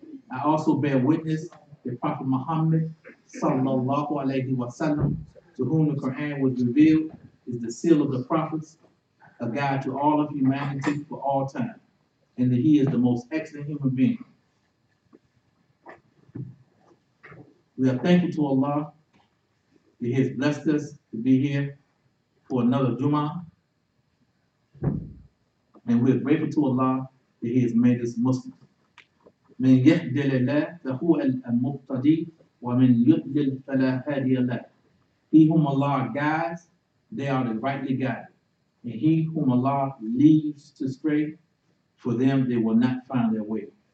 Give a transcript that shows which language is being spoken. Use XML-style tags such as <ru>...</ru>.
<en>I also bear witness that Prophet Muhammad sallallahu alaihi wasallam, to whom the Quran was revealed, is the seal of the prophets, a guide to all of humanity for all time, and that he is the most excellent human being. We are thankful to Allah that He has blessed us to be here for another Jumu'ah, and we are grateful to Allah that He has made us Muslims.</en> <ar>من يهد الله فهو المهتدي ومن يضلل فلا هادي له.</ar> <en>He whom Allah guides, they are the rightly guided. And he whom Allah leads to stray, for them they will not find their way.</en>